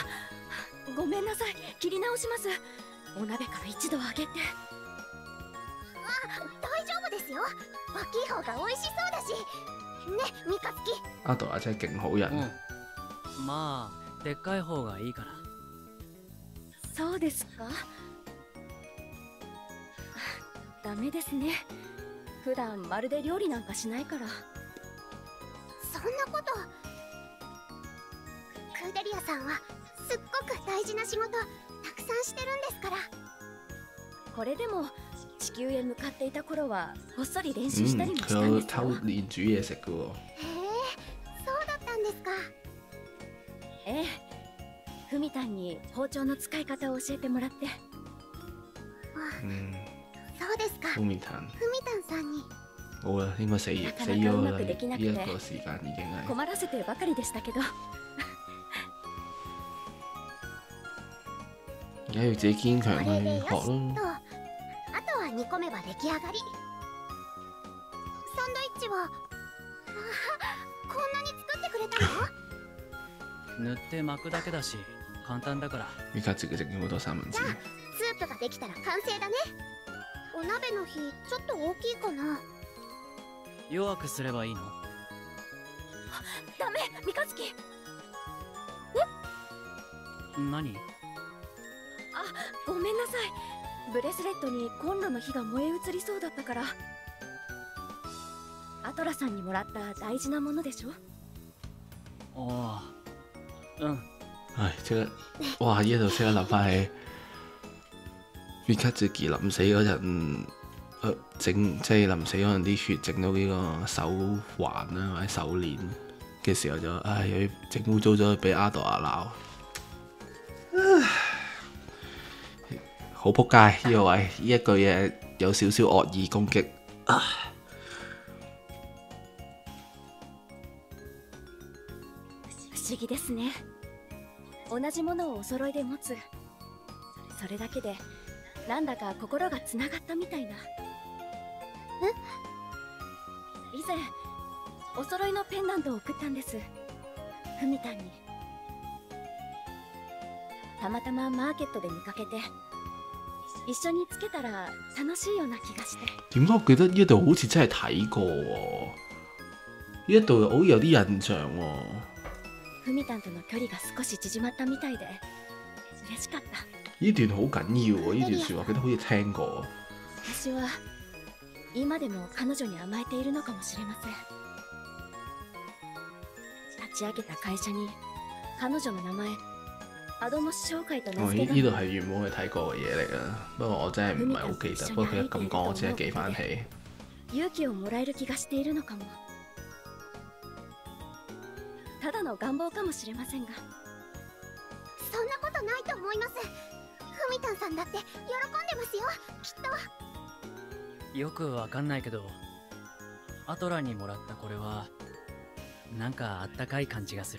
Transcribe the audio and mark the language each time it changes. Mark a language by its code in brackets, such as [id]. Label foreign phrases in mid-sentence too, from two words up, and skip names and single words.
[ja] ごめんなさい、切り直します。お鍋から一度揚げて。大丈夫ですよ。大きい方が美味しそうだし。ね、ミカツキ。 [yue] 阿杜亞真係勁好人。 [ja] うん。まあでっかい方がいいから。そうですか。ダメですね。普段まるで料理なんかしないから。そんなこと。クーデリアさんはすっごく大事な仕事たくさんしてるんですから。これでも地球へ向かっていた頃はこっそり練習したりもした [yue] 佢有 [ja] んですよ。 [yue] 偷練煮嘢食嘅喎。 [ja] へえ、そうだったんですか。ええ、ふみたんに包丁の使い方を教えてもらって。嗯，そうですか。高面談ふみたんさんに。 [yue] 冇啦，應該死 [ja] なか [yue] 咗 [ja] なかうま [yue] 啦。 [ja] くできなくて [yue] 呢一個時間已經係。 [ja] 困らせてばかりでしたけど。 [yue] 而家要自己堅強去 [ja] これでよし [yue] 學咯。 [ja] と。あとは煮込めば出来上がり。サンドイッチはこんなに作ってくれたの？塗って巻くだけだし簡単だから。 [yue] 依家自己整咗好多三文治。 [ja] スープができたら完成だね。お鍋の火ちょっと大きいかな。弱くすればいいの？ダメ、三日月。何？ごめんなさい。ブレスレットにコンロの火が燃え移りそうだったから。アトラさんにもらった大事なものでしょ。ああ、うん。 [yue] 唉，即刻，哇！呢度即刻諗翻起 Mikazuki 臨死嗰陣，整即係臨死嗰陣啲血整到呢個手環啦或者手鏈嘅時候就，唉，又要整污糟咗，俾阿朵亞鬧。好仆街呢個位，呢一句嘢有少少惡意攻擊。 [ja] 不思議ですね。同じものをお揃いで持つ。それだけでなんだか心がつながったみたいな。以前お揃いのペンダントを送ったんです。ふみたんに。たまたまマーケットで見かけて一緒につけたら楽しいような気がして。 [yue] 點解我記得呢度好似真係睇過喎？呢一度好似有啲印象喎。 [ja] ふみたんとの距離が少し縮まったみたいで嬉しかった。 [yue] 呢段好緊要喎，呢段説話記得好似聽過。 [ja] 私は今でも彼女に甘えているのかもしれません。立ち上げた会社に彼女の名前アドモス商会と名哦，付け [yue] 呢度係原本去睇過嘅嘢嚟㗎，不過我真係唔係好記得。不過佢一咁講，我只係記翻起。 [ja] 勇気をもらえる気がしているのかも。ただの願望かもしれませんが。そんなことないと思います。ふみたんさんだって喜んでますよ、きっと。よくわかんないけど、アトラにもらったこれはなんかあったかい感じがする。